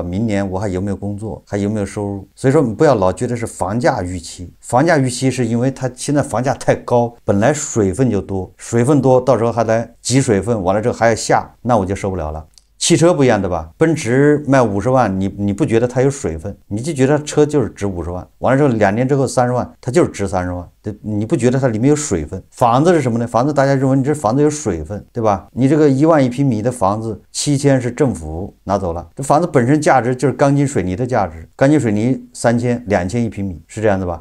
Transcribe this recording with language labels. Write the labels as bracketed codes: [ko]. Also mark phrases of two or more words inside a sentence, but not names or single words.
[zh] 明年我還有沒有工作，還有沒有收入？所以說你不要老覺得是房價預期，房價預期是因為它現在房價太高，本來水分就多，水分多，到时候還來擠水分，完了之後還要下，那我就受不了了。汽車不一樣，對吧？奔馳賣50萬，你不覺得它有水分，你就覺得車就是值50萬，完了之後2年之後30萬，它就是值30萬。你不覺得它裡面有水分？房子是什麼呢？房子大家認為你這房子有水分，對吧？你這個1萬1平米的房子，7000是政府拿走了，這房子本身價值就是鋼筋水泥的價值，鋼筋水泥3000、2000一平米，是这樣子吧？